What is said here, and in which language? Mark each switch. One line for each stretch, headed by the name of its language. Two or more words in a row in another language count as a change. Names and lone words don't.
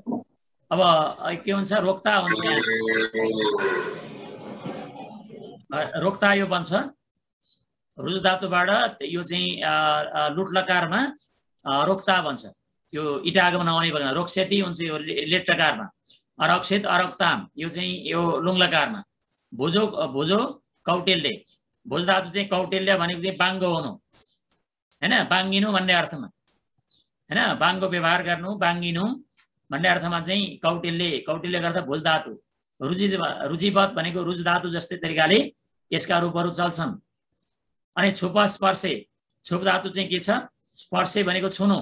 Nepali: अब के हुन्छ, रोक्ता हुन्छ, रोक्ता यो बन्छ। रुज धातुबाट यो चाहिँ लुट लकारमा रोक्ता बन्छ। यो इटागम नहुने भएन, रोक्सेती हुन्छ यो लेट लकारमा। अरक्षित अरक्ताम यो चाहिँ यो लुङ लकारमा।
Sanskrit: भुजो भुजो कौटिल्य,
Nepali: भुज धातु चाहिँ कौटिल्य भनेको चाहिँ बाङ्गो हुनु हैन, बाङ्गिनु भन्ने अर्थमा हैन, बाङ्गो व्यवहार गर्नु, बाङ्गिनु भन्ने अर्थमा चाहिँ कौटिल्य गर्दा भुज धातु। रुजिवत भनेको रुज धातु जस्तै तरिकाले यसका रूपहरू चल्छन्। अनि
Sanskrit: छुप स्पर्शे,
Nepali: छुप धातु चाहिँ के छ, स्पर्शे भनेको छुनु।